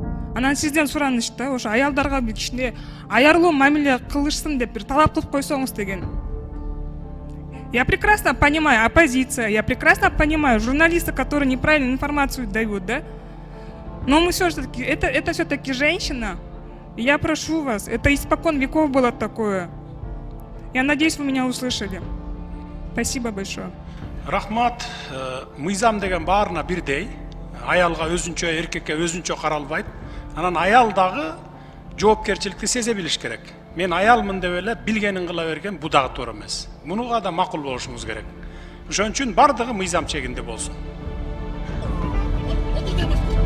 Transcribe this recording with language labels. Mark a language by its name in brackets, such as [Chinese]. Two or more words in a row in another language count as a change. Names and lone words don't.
[Kyrgyz] Анан сизден сураныш да, ошо аялдарга бир кичине аярлуу мамиле кылышсын деп бир талап кылып койсоңуз деген. [Russian] Я прекрасно понимаю оппозиция, я прекрасно понимаю журналисты, которые неправильную информацию дают, да? Но мы все-таки, это все-таки женщина. И я прошу вас, это испокон веков было такое. Я надеюсь, вы меня услышали. Спасибо большое. [Kyrgyz] Рахмат, мыйзам деген баарына бирдей. Аялга өзүнчө, эркекке өзүнчө каралбайт. Анан аял дагы жоопкерчиликти сезе билиш керек. Мен аялмын деп эле билгенин кыла берген бу дагы туура эмес. Мунуга да макул болушуңуз керек. Ошон үчүн бардыгы мыйзам чегинде болсун.